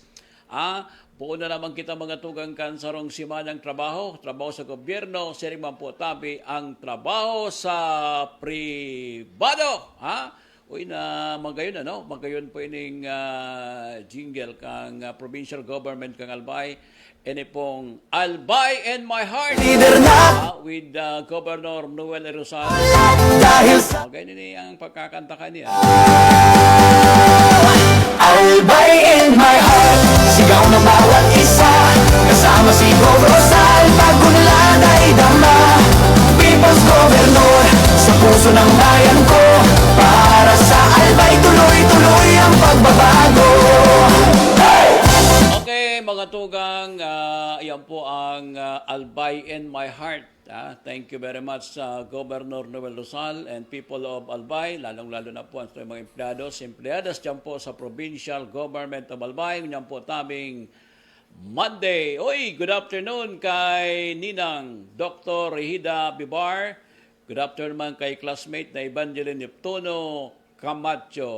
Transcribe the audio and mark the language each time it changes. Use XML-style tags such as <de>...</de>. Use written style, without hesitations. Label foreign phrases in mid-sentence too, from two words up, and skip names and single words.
<bik>Buo na naman kita mga tugang kan sarong simanang trabaho sa gobyerno, siri man po tabi ang trabaho sa pribado. Uy na magayon magayon po ining jingle kang</bik> <en>provincial government</en> <bik>kang Albay. Ini pong Albay in my heart</bik> <en>with Governor</en> <bik>Noel Rosal.</bik> <tl>Dahil sa</tl> <bik>Ganyan ni ang pagkakanta kaniya.</bik> <en>Albay in my heart,</en> <tl>sigaw ng bawat isa, kasama si Rosal, pagkunlad ay dama.</tl> <en>People's Governor,</en> <tl>sa puso ng bayan ko, para sa Albay tuloy-tuloy ang pagbabago.</tl> <en>Hey!</en> <bik>Okay, mga tugang, yan po ang Albay in my heart.</bik> <en>Thank you very much Governor Noel Rosal and people of Albay,</en> <tl>lalong-lalo na po ang mga empleadas dyan po sa</tl> <en>Provincial Government of Albay.</en> <bik>Yan po taming Monday. Oy,</bik> <en>good afternoon</en> <bik>kay Ninang Dr. Rehida Bibar.</bik> <en>Good afternoon</en> <bik>kay classmate na Evangeline Neptuno Camacho.</bik>